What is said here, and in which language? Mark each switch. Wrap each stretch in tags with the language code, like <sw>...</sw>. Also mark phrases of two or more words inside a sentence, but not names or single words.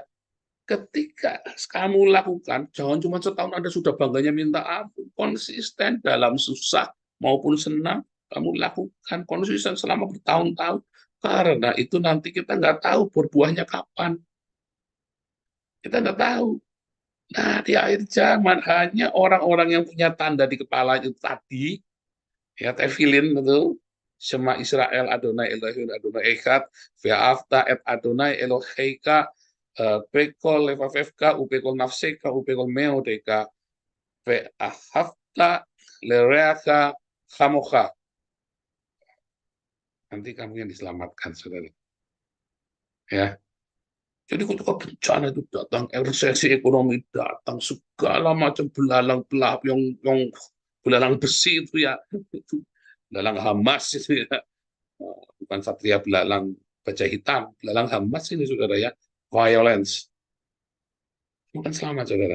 <id>Ketika kamu lakukan, jangan cuma setahun Anda sudah bangganya minta ampun, konsisten dalam susah maupun senang, kamu lakukan konsisten selama bertahun-tahun, karena itu nanti kita nggak tahu berbuahnya kapan. Kita nggak tahu. Nah, di akhir zaman hanya orang-orang yang punya tanda di kepala itu tadi, ya tefilin itu,</id> <he>שמע ישראל אדוני אלוהים אדוני אחד, ואהבת את אדוני אלוהיך, בכל לבבך, ובכל נפשך, ובכל מאודך, ואהבת לרעך כמוך.</he> <id>Nanti kamu yang diselamatkan, saudara. Ya. Jadi ketika bencana itu datang, resesi ekonomi datang, segala macam belalang yang belalang besi itu ya, itu belalang Hamas itu ya, bukan satria belalang baja hitam, belalang Hamas ini saudara ya, violence, bukan selamat saudara.</id>